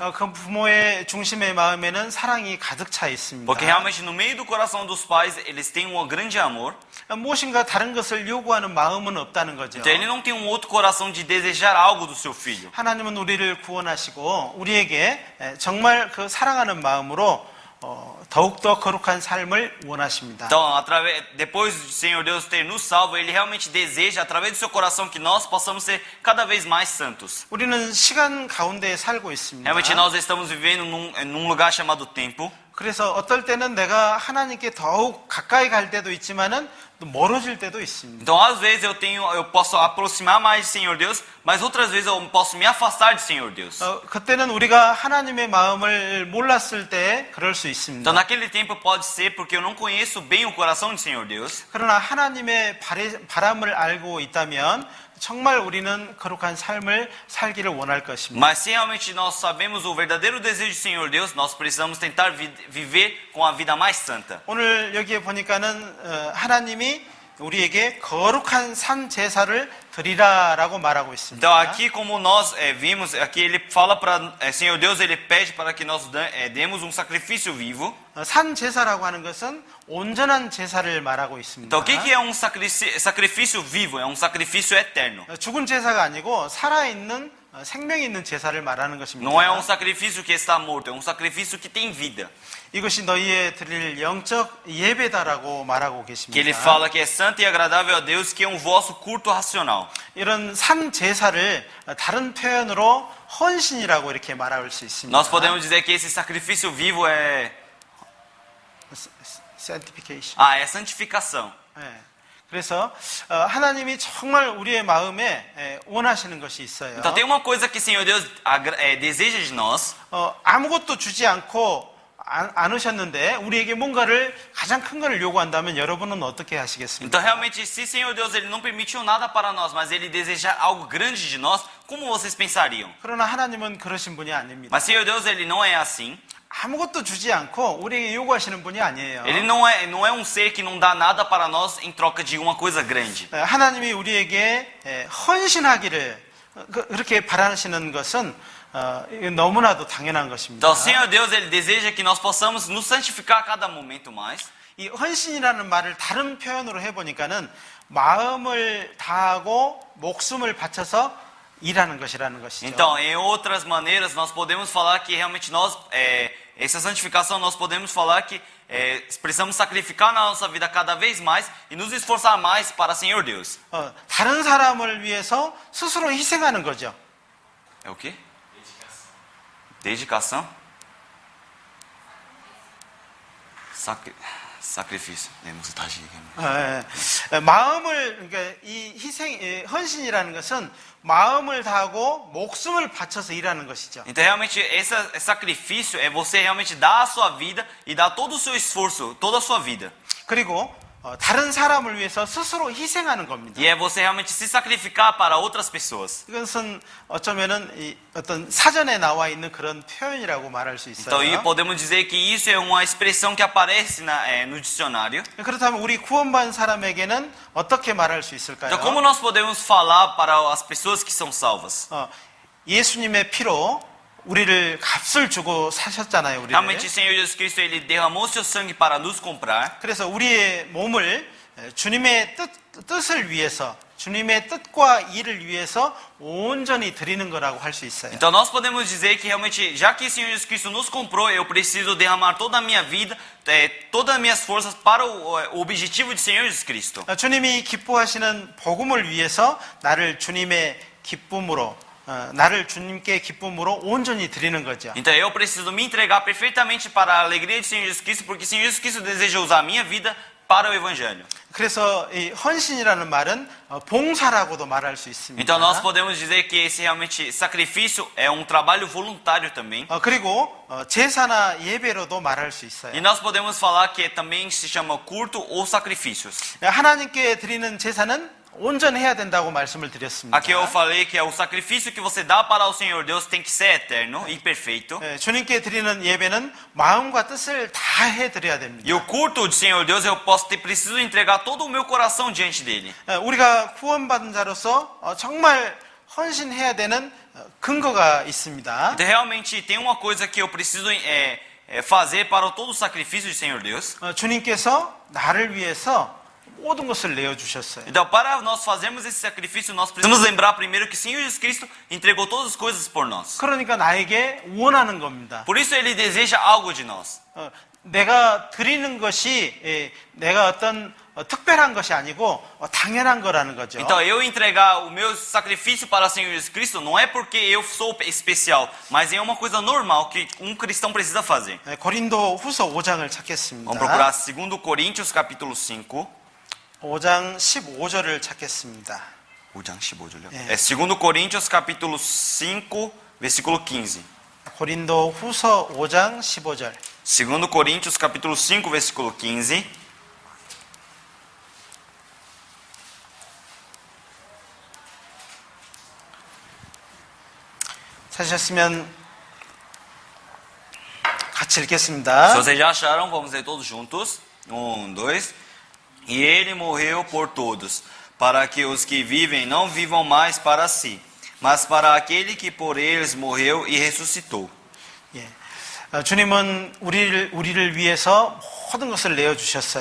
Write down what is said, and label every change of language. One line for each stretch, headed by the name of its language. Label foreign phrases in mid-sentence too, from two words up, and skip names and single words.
Korean: 그 부모의 중심의 마음에는 사랑이 가득 차 있습니다.
Portuguese: Porque realmente no meio do coração dos pais, eles têm um grande amor.
Korean: 무엇인가 다른 것을 요구하는 마음은 없다는 거죠.
Portuguese: Então, ele não tem um outro coração de desejar algo do seu filho.
Korean: 하나님은 우리를 구원하시고 우리에게 정말 그 사랑하는 마음으로 더욱더 거룩한 삶을 원하십니다.
Portuguese: Então, depois do Senhor Deus ter nos salvo, Ele realmente deseja, através do seu coração, que nós possamos ser cada vez mais santos.
Korean: 우리는 시간 가운데 살고 있습니다.
Portuguese: Realmente nós estamos vivendo num lugar chamado tempo.
Korean: 그래서 어떨 때는 내가 하나님께 더욱 가까이 갈 때도 있지만은 또 멀어질 때도 있습니다.
Portuguese: Então, às vezes eu posso aproximar mais do Senhor Deus, mas outras vezes eu posso me afastar do Senhor Deus.
Korean: 그때는 우리가 하나님의 마음을 몰랐을 때 그럴 수 있습니다.
Portuguese: Então, naquele tempo pode ser porque eu não conheço bem o coração do Senhor Deus.
Korean: 그러나 하나님의 바람을 알고 있다면 정말 우리는 거룩한 삶을 살기를 원할 것입니다.
Portuguese: Mas se realmente nós sabemos o verdadeiro desejo do Senhor Deus, nós precisamos tentar viver com a vida mais santa.
Korean: 오늘 여기에 보니까는 하나님이 우리에게 거룩한 산 제사를 드리라라고 말하고 있습니다.
Portuguese: Então aqui como nós vimos, aqui ele fala para Senhor Deus, ele pede para que nós demos um sacrifício vivo.
Korean: 산 제사라고 하는 것은 온전한 제사를 말하고 있습니다.
Portuguese: Então o que é um sacrifício vivo? É um sacrifício eterno.
Korean: 죽은 제사가 아니고 살아있는 생명 있는 제사를 말하는 것입니다.
Portuguese: Não é um sacrifício que está morto, é um sacrifício que tem vida.
Korean: 이것이 너희의 드릴 영적 예배다라고 말하고 계십니다.
Portuguese: Que ele fala que é santo e agradável a Deus, que é um vosso culto racional.
Korean: 이런 산 제사를 다른 표현으로 헌신이라고 이렇게 말할 수 있습니다.
Portuguese: Nós podemos dizer que esse sacrifício vivo é sanctification. é santificação.
Korean: 네. 그래서 하나님이 정말 우리의 마음에 원하시는 것이 있어요.
Portuguese: Então tem uma coisa que o Senhor Deus deseja de nós.
Korean: 아무것도 주지 않고 않으셨는데 우리에게 뭔가를 가장 큰 것을 요구한다면 여러분은 어떻게 하시겠습니까?
Portuguese: Então realmente, se o Senhor Deus ele não permitiu nada para nós, mas ele deseja algo grande de nós, como vocês pensariam?
Korean: 그러나 하나님은 그러신 분이 아닙니다.
Portuguese: Mas o Senhor Deus ele não é assim.
Korean: 아무것도 주지 않고 우리에게 요구하시는 분이 아니에요.
Portuguese: Ele não é um ser que não dá nada para nós em troca de uma coisa grande.
Korean: 하나님이 우리에게 헌신하기를 그렇게 바라시는 것은 너무나도 당연한 것입니다.
Portuguese: Então, o Senhor Deus ele deseja que nós possamos nos santificar a cada momento mais.
Korean: 이 헌신이라는 말을 다른 표현으로 해보니까는 마음을 다하고 목숨을 바쳐서 일하는 것이라는 것이죠.
Portuguese: Então, em outras maneiras, nós podemos falar que realmente essa santificação, nós podemos falar que precisamos sacrificar na nossa vida cada vez mais e nos esforçar mais para o Senhor Deus.
Korean: 다른 사람을 위해서 스스로 희생하는 거죠.
Portuguese: É o quê? Dedicação? Sacrifício.
Korean: 마음을 그러니까 이 헌신이라는 것은 마음을 다하고 목숨을 바쳐서 일하는 것이죠.
Portuguese: Então realmente esse sacrifício é você realmente dar a sua vida e dar todo o seu esforço, toda a sua vida.
Korean: 그리고 다른 사람을 위해서 스스로 희생하는 겁니다.
Portuguese: E é você realmente se sacrificar para outras pessoas.
Korean: 이것은 어쩌면은 어떤 사전에 나와 있는 그런 표현이라고 말할 수 있어요.
Portuguese: Então, podemos dizer que isso é uma expressão que aparece no dicionário.
Korean: 그렇다면 우리 구원받은 사람에게는 어떻게 말할 수 있을까요?
Portuguese: Então, como nós podemos falar para as pessoas que são salvas?
Korean: 예수님의 피로 우리를 값을 주고 사셨잖아요, 우리를.
Portuguese: Realmente o Senhor Jesus Cristo ele derramou seu sangue para nos comprar.
Korean: 그래서 우리의 몸을 주님의 뜻을 위해서, 주님의 뜻과 일을 위해서 온전히 드리는 거라고 할 수 있어요.
Portuguese: Então nós podemos dizer que realmente, já que o Senhor Jesus Cristo nos comprou, eu preciso derramar toda a minha vida, todas as minhas forças para o objetivo do Senhor Jesus Cristo.
Korean: 주님이 기뻐하시는 복음을 위해서 나를 주님의 기쁨으로 나를 주님께 기쁨으로 온전히 드리는 거죠.
Portuguese: Então eu preciso me entregar perfeitamente para a alegria do Senhor Jesus Cristo, porque o Senhor Jesus Cristo deseja usar a minha vida para o evangelho.
Korean: 그래서 이 헌신이라는 말은 봉사라고도 말할 수 있습니다.
Portuguese: Então nós podemos dizer que esse realmente sacrifício é um trabalho voluntário também.
Korean: 그리고 제사나 예배로도 말할 수 있어요.
Portuguese: E nós podemos falar que também se chama culto ou sacrifícios.
Korean: 하나님께 드리는 제사는 온전해야 된다고 말씀을 드렸습니다.
Portuguese: Aqui eu falei que o sacrifício que você dá para o Senhor Deus tem que ser eterno e perfeito.
Korean: 예, 주님께 드리는 예배는 마음과 뜻을 다 해드려야 됩니다.
Portuguese: E o culto do Senhor Deus eu preciso entregar todo o meu coração diante dele.
Korean: 예, 우리가 구원받은 자로서 정말 헌신해야 되는 근거가 있습니다.
Portuguese: Então realmente tem uma coisa que eu preciso fazer para todo o sacrifício do Senhor Deus.
Korean: 주님께서 나를 위해서 모든 것을 내어주셨어요.
Portuguese: Então, para nós fazermos esse sacrifício, nós precisamos lembrar primeiro que o Senhor Jesus Cristo entregou todas as coisas por nós.
Korean: 그러니까 나에게 원하는 겁니다.
Portuguese: Por isso ele deseja algo de nós.
Korean: 내가 드리는 것이 내가 어떤 특별한 것이 아니고 당연한 거라는 거죠.
Portuguese: Então, eu entregar o meu sacrifício para o Senhor Jesus Cristo não é porque eu sou especial, mas é uma coisa normal que um cristão precisa fazer.
Korean: 고린도 후서 5장을 찾겠습니다.
Portuguese: Vamos procurar 2 Coríntios capítulo 5.
Korean: 5장 15절을 찾겠습니다. 5장 15절요? 예.
Portuguese: 2 Coríntios capítulo 5, versículo 15.
Korean: 고린도 후서 5장 15절.
Portuguese: 2 Coríntios capítulo 5, versículo 15.
Korean: 찾으셨으면 같이 읽겠습니다.
Portuguese: Se vocês já acharam, vamos ler todos juntos. 1, 2. E ele morreu por todos, para que os que vivem não vivam mais para si, mas para aquele que por eles morreu e ressuscitou.
Korean: 예. 주님은 우리를 위해서 모든 것을 내어 주셨어요.